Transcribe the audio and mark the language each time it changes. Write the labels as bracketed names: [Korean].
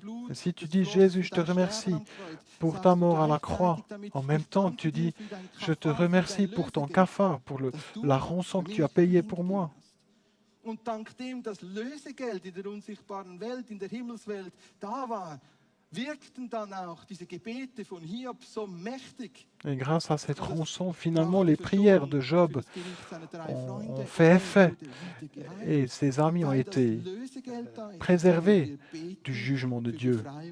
[French] Et si tu dis, Jésus, je te remercie pour ta mort à la croix, en même temps, tu dis, je te remercie pour ton kafar, pour la rançon que tu as payée pour moi. [German] Und dank dem das Lösegeld in der unsichtbaren Welt, in der Himmelswelt da war, wirkten dann auch diese Gebete von Hiob so mächtig. [French] Et grâce à cette rançon, finalement, les prières de Job ont fait effet et ses amis ont été préservés du jugement de Dieu.